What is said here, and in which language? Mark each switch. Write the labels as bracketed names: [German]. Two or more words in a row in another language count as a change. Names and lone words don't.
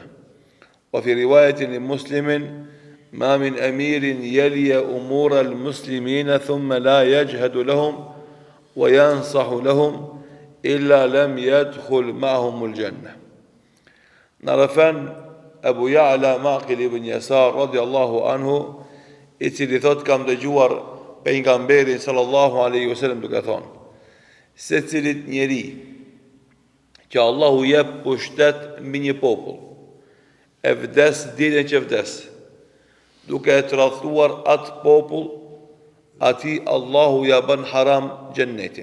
[Arabic] وفي رواية لمسلم ما من أمير يلي أمور المسلمين ثم لا يجهد لهم وينصح لهم إلا لم يدخل معهم الجنة. [Albanian] Narafan Abu Ya'la Maqil ibn Yasar [Arabic] رضي الله عنه, [Albanian] i cili thot kam dëgjuar pejgamberin [Arabic] صلى الله عليه وسلم [Albanian] duke thonë, se cilit njeri që Allahu jep pushtet mbi një popull, e vdes ditën që vdes, duke e tradhtuar atë popull, ati Allahu ja bën haram gjennetin.